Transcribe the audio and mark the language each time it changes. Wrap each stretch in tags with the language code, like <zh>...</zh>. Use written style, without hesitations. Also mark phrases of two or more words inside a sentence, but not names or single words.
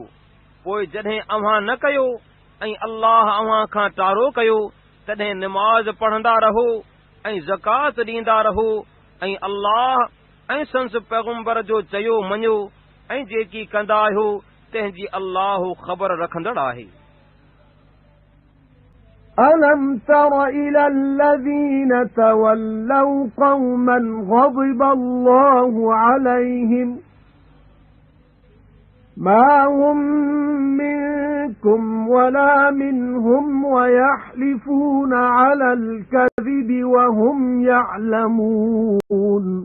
<sd>पोइ जॾहिं अव्हां न कयो ऐं अल्लाह अव्हां खां टारो कयो तॾहिं निमाज़ पढ़ंदा रहो ऐं ज़कात ॾींदा रहो ऐं अल्लाह ऐं संस पैगंबर जो चयो मञो ऐं जेकी कंदा आहियो तंहिंजी अल्लाह ख़बर रखंदड़ आहे।</sd> <ar>أَلَمْ تَرَ إِلَى الَّذِينَ تَوَلَّوْا قَوْمًا غَضِبَ اللَّهُ عَلَيْهِمْ مَا هُمْ مِنكُمْ وَلَا مِنْهُمْ وَيَحْلِفُونَ عَلَى الْكَذِبِ وَهُمْ يَعْلَمُونَ</ar>